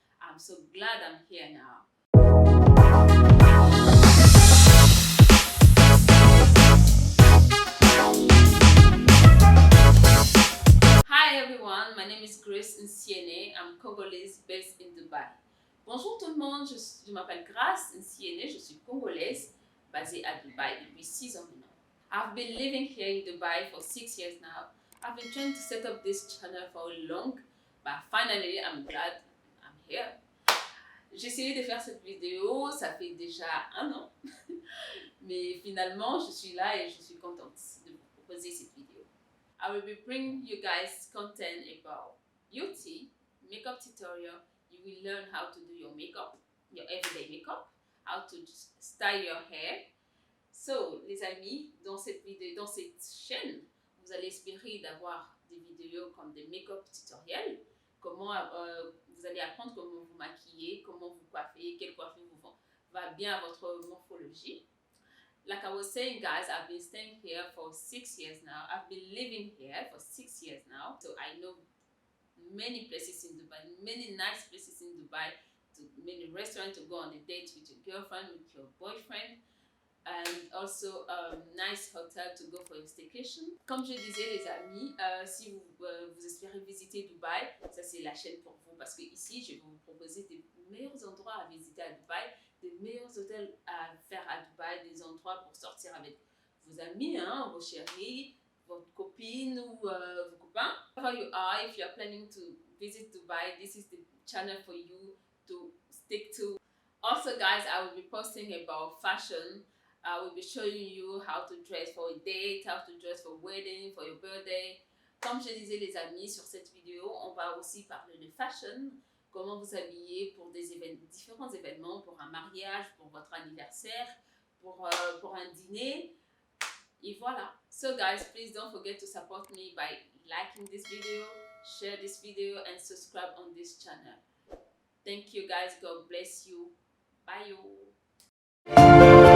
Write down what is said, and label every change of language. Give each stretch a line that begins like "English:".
English: I'm so glad I'm here now. Hi everyone, my name is Grace Nsiene. I'm Congolese based in Dubai.
French: Bonjour tout le monde, je m'appelle Grace Nsiene, je suis Congolaise basée à Dubaï depuis 6 ans maintenant.
English: I've been living here in Dubai for 6 years now. I've been trying to set up this channel for long, but finally I'm glad I'm here.
French: J'ai essayé de faire cette vidéo, ça fait déjà 1 an, mais finalement je suis là et je suis contente de vous proposer cette vidéo.
English: I will be bringing you guys content about beauty, makeup tutorial. You will learn how to do your makeup, your everyday makeup, how to style your hair.
French: So, les amis, dans cette vidéo, dans cette chaîne, vous allez espérer d'avoir des vidéos comme des make-up tutoriels, comment vous allez apprendre comment vous maquiller, comment vous coiffer, quelle coiffure vous va bien à votre morphologie.
English: Like I was saying, guys, I've been staying here for 6 years now. I've been living here for 6 years now, so I know many places in Dubai, many nice places in Dubai, many restaurants to go on a date with your girlfriend, with your boyfriend. And also nice hotel to go for your staycation.
French: Comme je disais les amis, si vous espérez visiter Dubaï, ça c'est la chaîne pour vous parce que ici je vais vous proposer des meilleurs endroits à visiter à Dubaï, des meilleurs hôtels à faire à Dubaï, des endroits pour sortir avec vos amis, hein, vos chéris, votre copine ou vos copains.
English: Wherever you are, if you are planning to visit Dubai, this is the channel for you to stick to. Also guys, I will be posting about fashion. I will be showing you how to dress for a date, how to dress for wedding, for your birthday.
French: Comme je disais les amis, sur cette vidéo, on va aussi parler de fashion, comment vous habiller pour différents événements, pour un mariage, pour votre anniversaire, pour un dîner. Et voilà.
English: So guys, please don't forget to support me by liking this video, share this video and subscribe on this channel. Thank you guys. God bless you. Bye you.